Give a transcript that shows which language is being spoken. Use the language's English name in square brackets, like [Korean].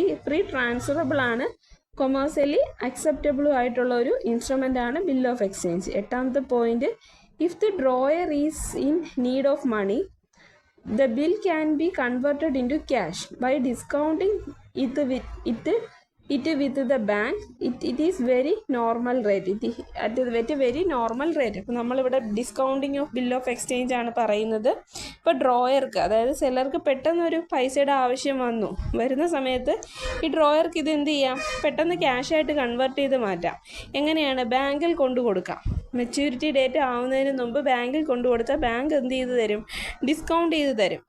[Malayalam] Free transferable ആണ്, commercially അക്സെപ്റ്റബിളും ആയിട്ടുള്ള ഒരു ഇൻസ്ട്രുമെൻ്റ് ആണ് bill of exchange. [English] 8th point, if the drawer is in need of money the bill can be converted into cash by discounting it it with the bank, it is very normal rate. At a very normal rate. [Malayalam] അപ്പോൾ നമ്മളിവിടെ discounting of bill of exchange ആണ് പറയുന്നത്. ഇപ്പോൾ ഡ്രോയർക്ക്, അതായത് സെല്ലർക്ക് പെട്ടെന്നൊരു പൈസയുടെ ആവശ്യം വരുന്ന സമയത്ത് ഈ ഡ്രോയർക്ക് ഇത് എന്ത് ചെയ്യാം, പെട്ടെന്ന് ക്യാഷായിട്ട് കൺവേർട്ട് ചെയ്ത് മാറ്റാം. എങ്ങനെയാണ്? ബാങ്കിൽ കൊണ്ടു കൊടുക്കാം. മെച്യൂരിറ്റി ഡേറ്റ് ആവുന്നതിന് മുമ്പ് ബാങ്കിൽ കൊണ്ടു കൊടുത്താൽ ബാങ്ക് എന്ത് ചെയ്ത് തരും? ഡിസ്കൗണ്ട് ചെയ്ത് തരും.